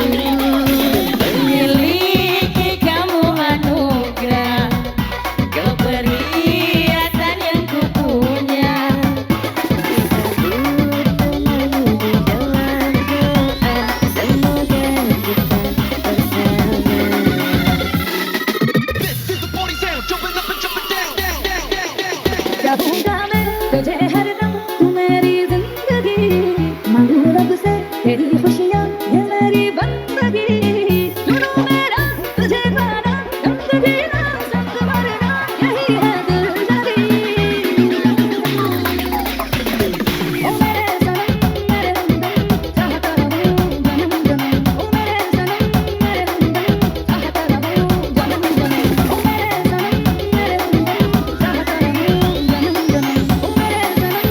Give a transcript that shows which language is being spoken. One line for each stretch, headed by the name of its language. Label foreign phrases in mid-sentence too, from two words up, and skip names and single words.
Indonesian: Memiliki kamu anugerah, kau perhiasan yang ku punya. Disebut denganmu di dalam doa, semoga kita bersama. Jauh damai
Hindi: तुझे हरदम तू मेरी जिंदगी मांगू रब से तेरी खुशियाँ ये मेरी बंदगी सुनो मेरा तुझे पाना रंग जीना संग मरना यही है दिलजदी ओ मेरे सनम मेरे हमदम चाहता रहूं जन्म जन्म ओ मेरे सनम मेरे हमदम चाहता रहूं जन्म जन्म ओ मेरे सनम मेरे हमदम चाहता रहूं जन्म जन्म ओ मेरे